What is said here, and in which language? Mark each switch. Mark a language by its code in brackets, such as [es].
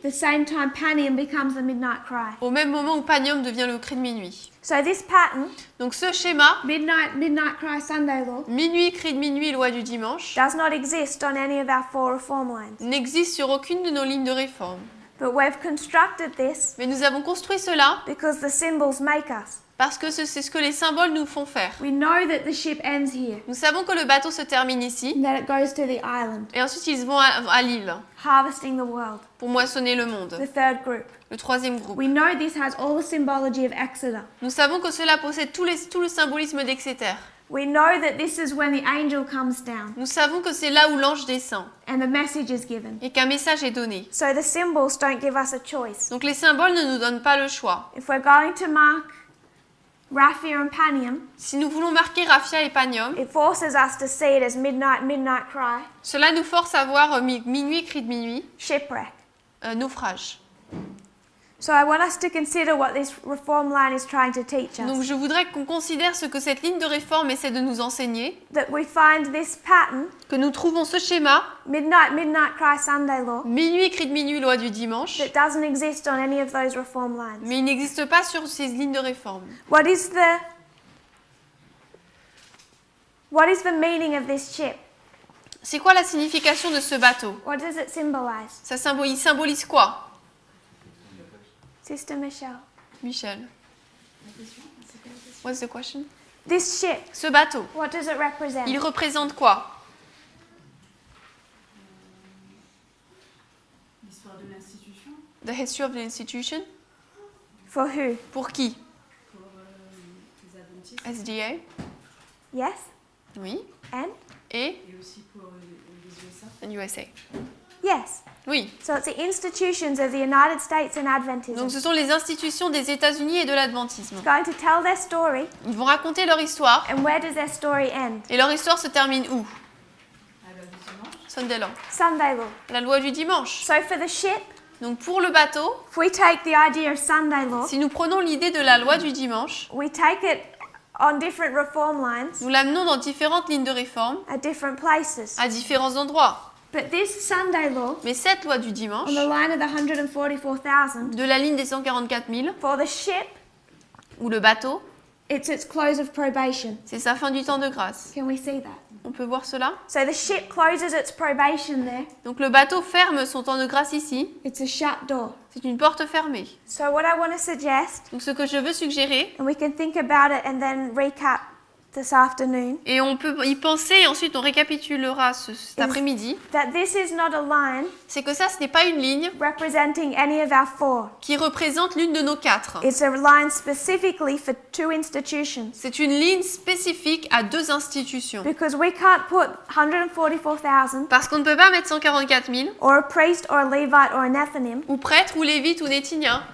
[en] the same time Panium becomes the midnight cry. [fr] au même moment où Panium devient le cri de minuit. [en] So this pattern, [fr] Donc ce schéma, [en] midnight cry, Sunday law, [fr] minuit, cri de minuit, loi du dimanche, [en] does not exist on any of our 4 reform lines. [fr] n'existe sur aucune de nos lignes de réforme. [en] But we've constructed this [fr] Mais nous avons construit cela [en] because the symbols make us. [fr] parce que c'est ce que les symboles nous font faire. [en] We know that the ship ends here, [fr] Nous savons que le bateau se termine ici, [en] and that it goes to the island, [fr] et ensuite ils vont à l'île [en] harvesting the world, [fr] pour moissonner le monde. [en] the third group. [fr] Le troisième groupe. [en] We know this has all the symbology of Exeter. [fr] Nous savons que cela possède tout le symbolisme d'Exeter. [en] We know that this is when the angel comes down [fr] Nous savons que c'est là où l'ange descend [en] and the message is given. [fr] et qu'un message est donné. [en] So the symbols don't give us a choice. [fr] Donc les symboles ne nous donnent pas le choix. [en] If we're going to mark Raphia and Panium, [fr] Si nous voulons marquer Raphia et Panium, [en] it forces us to see it as midnight cry, [fr] cela nous force à voir minuit, cri de minuit, [en] shipwreck. [fr] naufrage. [en] So I want us to consider what this reform line is trying to teach us. [fr] Donc je voudrais qu'on considère ce que cette ligne de réforme essaie de nous enseigner, [en] That we find this pattern, [fr] que nous trouvons ce schéma, [en] midnight cry, Sunday law, [fr] minuit, cri de minuit, loi du dimanche, [en] that doesn't exist on any of those reform lines. [fr] mais il n'existe pas sur ces lignes de réforme. [en] What is the meaning of this ship? [fr] C'est quoi la signification de ce bateau? [en] What does it symbolize? [fr] Il symbolise quoi? [en] Sister Michelle. Michel. What's the question? This ship, [fr] Ce bateau, [en] what does it represent? [fr] il représente quoi? L'histoire de l'institution, [en] The history of the institution? For who? [fr] Pour qui? pour les adventistes [en] SDA? Yes? [fr] Oui. [en] And? [fr] Et et aussi pour les USA. [en] USA? Yes. [fr] Oui. [en] So it's the institutions of the United States and Adventism. [fr] Donc ce sont les institutions des États-Unis et de l'adventisme. [en] It's going to tell their story, [fr] Ils vont raconter leur histoire [en] and where does their story end? [fr] et leur histoire se termine où? À la dimanche, [en] Sunday law. Sunday law. [fr] La loi du dimanche. [en] So for the ship, [fr] Donc pour le bateau, [en] if we take the idea of Sunday law, [fr] si nous prenons l'idée de la loi du dimanche, [en] we take it on different reform lines [fr] Nous l'amenons dans différentes lignes de réforme, [en] at different places. [fr] à différents endroits. [en] But this Sunday law, [fr] Mais cette loi du dimanche, [en] on the line of the 144,000, [fr] de la ligne des 144 000, [en] for the ship, [fr] ou le bateau, [en] it's its close of probation. [fr] c'est sa fin du temps de grâce. [en] Can we see that? [fr] On peut voir cela? [en] So the ship closes its probation there. [fr] Donc le bateau ferme son temps de grâce ici. [en] It's a shut door. [fr] C'est une porte fermée. [en] So what I want to suggest, [fr] Donc ce que je veux suggérer, [en] and we can think about it and then recap this afternoon, [fr] et on peut y penser et ensuite on récapitulera cet après-midi, [en] that this is not a line [fr] c'est que ça, ce n'est pas une ligne [en] representing any of our four. [fr] qui représente l'une de nos quatre. [en] It's a line specifically for two institutions. [fr] C'est une ligne spécifique à deux institutions. [en] Because we can't put 144,000 [fr] Parce qu'on ne peut pas mettre 144 000, [en] or a priest or a Levite or a Nethinim [fr] ou prêtre, ou lévite, ou nétinien,